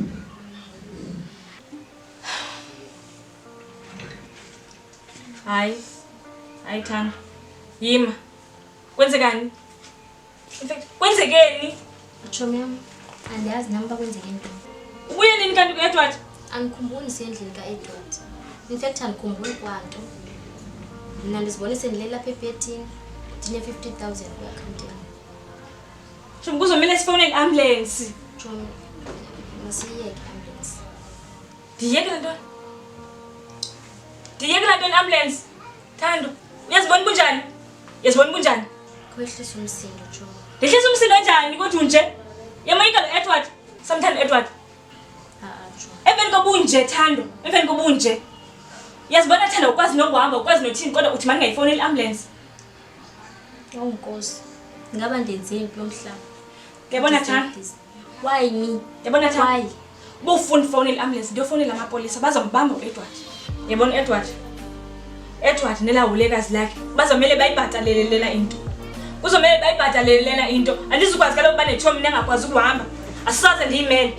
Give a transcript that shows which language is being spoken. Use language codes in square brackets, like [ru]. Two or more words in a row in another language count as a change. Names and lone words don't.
[xh] Hayi. Hayi Thando. Yima. Kwenzekani? [en] In fact, [xh] kwenzekeni? Tshomi yam, andiyazi nam uba kwenzeke ntoni. Ubuye nini kanti ku-Edward? Andikhumbuli sendlini ka-Edward. [en] In fact [xh] andikhumbuli kwanto. Mina ndizibone sendilele lapha ebhedini ndine-50,000 kwiakhawunti yam. Shumi kuzomele sifowunele i-ambulance. Jonga, masiyiyeke i-ambulance. Ndiyekela ntoni? Ndiyekela ntoni i-ambulance? Thando, uyazibona bunjani? Uyazibona bunjani? Kwehlisa umsindo, Jonga. Ndehlisa umsindo njani kodwa unje? Yamayika lo Edward, samthanda Edward. Jonga. Emveni kobunje Thando, emveni kobunje. Yazibona Thando ukwazi nokuhamba, ukwazi nothini kodwa uthi mandingayifowuneli i-ambulance. Nkosi, ngaba ndenzeni kulo mhlaba? Uyabona Thando? [en] Why me? [xh] Yabona Thando? [en] Why? [xh] Ubufuna ufonela i-ambulance, ndiyofonela amapolisa bazombamba u-Edward. Yabona Edward? Edward nelawulekazi lakhe bazomele bayibhatalele lena into. Kuzomele bayibhatalele lena into. Andizukwazi kaloku banethiwa mina engakwazi ukuhamba. Asisaze ndiyimele.